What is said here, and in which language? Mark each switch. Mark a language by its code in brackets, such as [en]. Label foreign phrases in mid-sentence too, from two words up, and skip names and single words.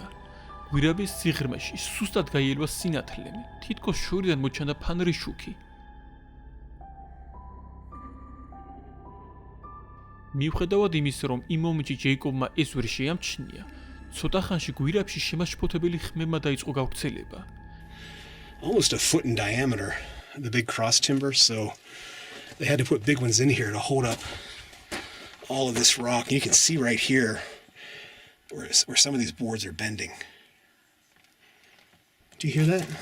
[ka] გვირაბის სიღრმეში სუსტად გაიელვა სინათლე, თითქოს შორიდან მოჩანდა ფანრის შუქი. მიუხედავად იმისა, რომ იმ მომენტში ჯეიკობმა ეს ვერ შეამჩნია, ცოტა ხანში გვირაბში შემაშფოთებელი ხმებმა დაიწყო გავრცელება. [en] Almost a foot in diameter, the big cross timber, so they had to put big ones in here to hold up all of this rock. You can see right here where some of these boards are bending. Do you hear that?